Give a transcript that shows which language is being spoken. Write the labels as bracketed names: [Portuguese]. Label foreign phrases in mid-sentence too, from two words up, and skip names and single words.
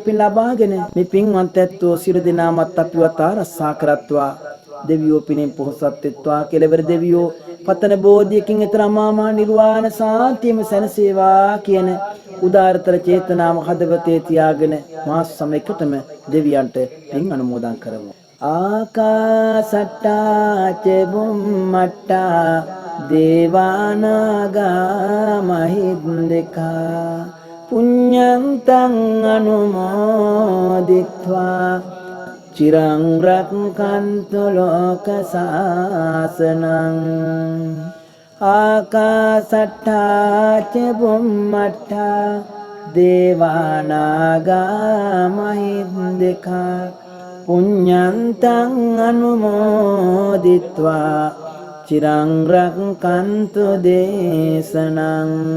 [Sinhala] පින් ලබාගෙන මේ පින්වත් ඇත්තෝ සියලු දෙනාමත් අපිවත් ආරක්ෂා කරත්වා දෙවියෝ පිනෙන් පොහොසත් වෙත්වා කෙලවර දෙවියෝ පතන බෝධියකින් ඊතර අමාමා නිර්වාණ සාන්තියම සැනසේවා කියන උදාරතර චේතනාව හදවතේ තියාගෙන මා සමයකටම දෙවියන්ට පින් අනුමෝදන් කරමු [Pali] ආකාසට්ටා ච බුම්මට්ටා දේවානාගා මහින්దికා පුඤ්ඤන්තං අනුමෝදිත්වා චිරං රක්ඛන්තු ලෝක සාසනං ආකාසට්ඨා ච බුම්මට්ඨා දේවානාගා මහින්దికා පුඤ්ඤන්තං අනුමෝදිත්වා චිරං රක්ඛන්තු දේශනං